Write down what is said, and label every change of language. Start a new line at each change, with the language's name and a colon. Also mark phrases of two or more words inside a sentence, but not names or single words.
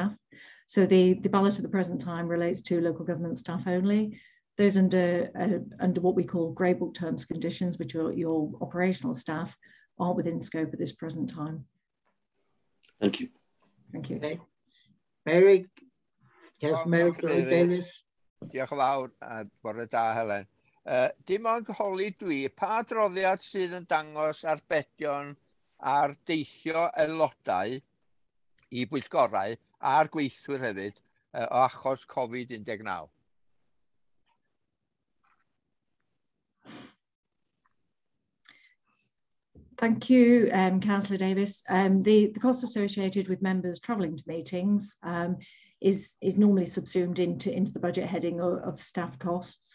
English: So the ballot at the present time relates to local government staff only. Those under what we call grey book terms and conditions, which are your operational staff, aren't within scope at this present time. Thank you. Thank you. Okay. Mary, yes, Mary Davis.
Welsh: Diolch yn fawr, bore da, Helen. Dim ond holi dwi, pa adroddiad sydd yn dangos arbedion ar deithio aelodau I bwyllgorau a'r gweithwyr hefyd o achos Covid-19?
English: Thank you, Councillor Davis. The cost associated with members travelling to meetings is normally subsumed into the budget heading of staff costs.